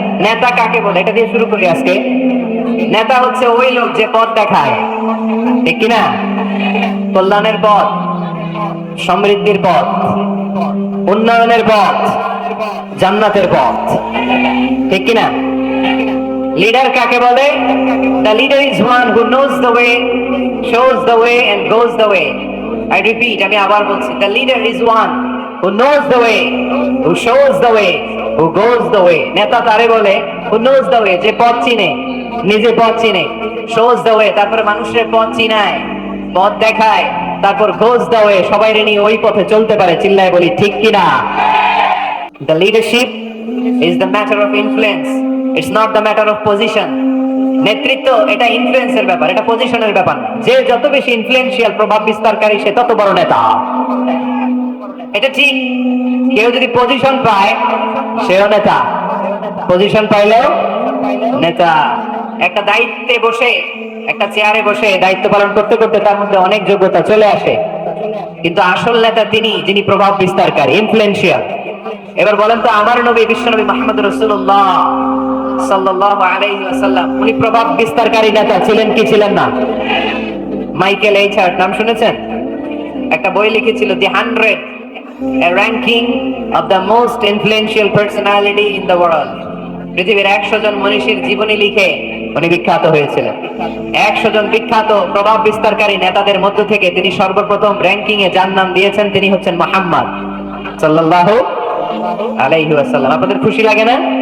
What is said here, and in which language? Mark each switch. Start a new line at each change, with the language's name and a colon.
Bangla: নেতা কাকে বলে, এটা দিয়ে শুরু করি আজকে। নেতা হচ্ছে ওই লোক যে পথ দেখায়, ঠিক কিনা? কল্যাণের পথ, সমৃদ্ধির পথ, উন্নয়নের পথ, জান্নাতের পথ, ঠিক কিনা? লিডার কাকে বলে?
English: The leader is one who knows the way, shows the way and goes the way. I repeat,
Bangla: আমি আবার বলছি,
English: the leader is one who knows the way, who shows the way, who goes the way.
Bangla: নেতা তারে বলে
English: who knows the way,
Bangla: যে পথ চিনে, নিজে পথ চিনে,
English: shows the way,
Bangla: তারপরে মানুষের পথ চিনায়, পথ দেখায়, তারপর
English: goes the way,
Bangla: সবাই নিয়ে ওই পথে চলতে পারে। চিল্লায় বলি ঠিক কিনা?
English: The leadership is the matter of influence. It's not the matter of position.
Bangla: নেতৃত্ব এটা ইনফ্লুয়েন্সের ব্যাপার, এটা পজিশনের ব্যাপার না। যে যত বেশি ইনফ্লুয়েন্সিয়াল, প্রভাব বিস্তারকারী, সে তত বড় নেতা। এটা ঠিক। কেউ যদি পজিশন পায় সেও নেতা, পজিশন পাইলেও নেতা। একটা দায়িত্বে বসে, একটা চেয়ারে বসে দায়িত্ব পালন করতে করতে তার মধ্যে অনেক যোগ্যতা চলে আসে, কিন্তু আসল নেতা তিনি যিনি প্রভাব বিস্তারকারী, ইনফ্লুয়েন্সিয়াল। এবার বলেন তো, আমার নবী বিশ্বনবী মুহাম্মদ রাসূলুল্লাহ সাল্লাল্লাহু আলাইহি ওয়াসাল্লাম উনি প্রভাব বিস্তারকারী নেতা ছিলেন কি ছিলেন না? মাইকেল এইচার্ট নাম শুনেছেন? একটা বই লিখেছিল দি
English: 100, a ranking of the most influential personality in the world.
Bangla: পৃথিবীর 100 জন মনীষীর জীবনী লিখে উনি বিখ্যাত হয়েছিলেন। 100 জন বিখ্যাত প্রভাব বিস্তারকারী নেতাদের মধ্য থেকে তিনি সর্বপ্রথম র্যাঙ্কিং এ যার নাম দিয়েছেন তিনি হচ্ছেন মুহাম্মদ সাল্লাল্লাহু আলাইহি ওয়াসাল্লাম। আপনাদের খুশি লাগে না?